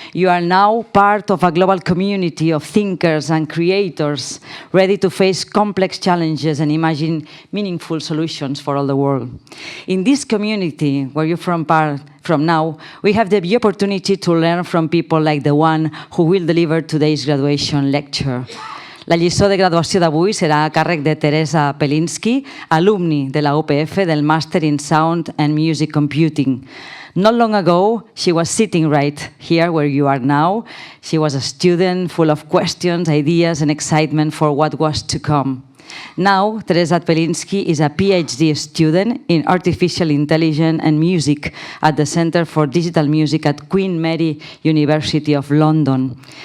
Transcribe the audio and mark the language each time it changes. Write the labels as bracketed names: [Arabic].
[English] You are now part of a global community of thinkers and creators, ready to face complex challenges and imagine meaningful solutions for all the world. In this community, where you're from now, we have the opportunity to learn from people like the one who will deliver today's graduation lecture. [Catalan] La lliçó de graduació d'avui serà a càrrec de Teresa Pelinski, alumni de la UPF del Master in Sound and Music Computing. [English] Not long ago, she was sitting right here where you are now. She was a student full of questions, ideas, and excitement for what was to come. Now, Teresa Pelinski is a PhD student in Artificial Intelligence and Music at the Center for Digital Music at Queen Mary University of London.